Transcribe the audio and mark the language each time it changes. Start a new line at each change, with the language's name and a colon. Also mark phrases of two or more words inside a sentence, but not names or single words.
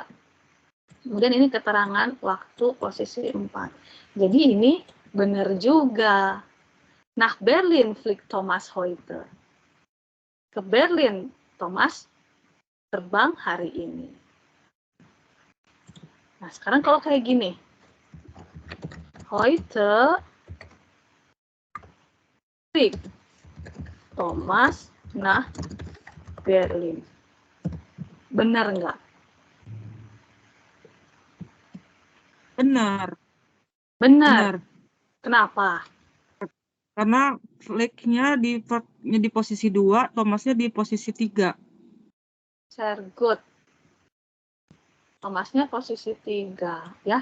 Indonesian: Kemudian ini keterangan waktu posisi 4. Jadi ini benar juga.
German: Nach Berlin fliegt Thomas heute.
Indonesian: Ke Berlin, Thomas terbang hari ini. Nah, sekarang kalau kayak gini.
German: Heute fliegt Thomas nach Berlin.
Indonesian: Benar nggak? Benar. Benar. Kenapa? Karena flick-nya di posisi 2, Thomasnya di posisi 3.
German: Sehr good.
Indonesian: Thomasnya posisi 3, ya.